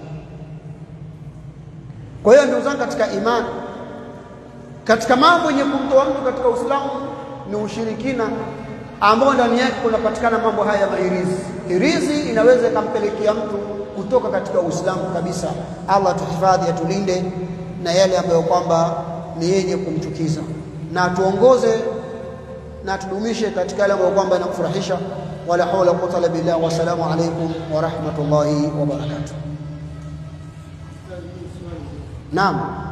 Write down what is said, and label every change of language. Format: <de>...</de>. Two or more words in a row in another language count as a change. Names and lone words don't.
<sw>Kwa hiyo ndugu zangu katika imani, katika mambo yenye kumtoa mtu katika Uislamu ni ushirikina, ambao ndani yake kunapatikana mambo haya mahirizi. Hirizi inaweza ikampelekea mtu kutoka katika Uislamu kabisa. Allah tuhifadhi, atulinde na yale ambayo kwamba ni yenye kumchukiza, na tuongoze na tudumishe katika yale ambayo kwamba yanakufurahisha.</sw> <ar>ولا حول ولا قوة إلا بالله. والسلام عليكم ورحمة الله وبركاته. Naam.</ar>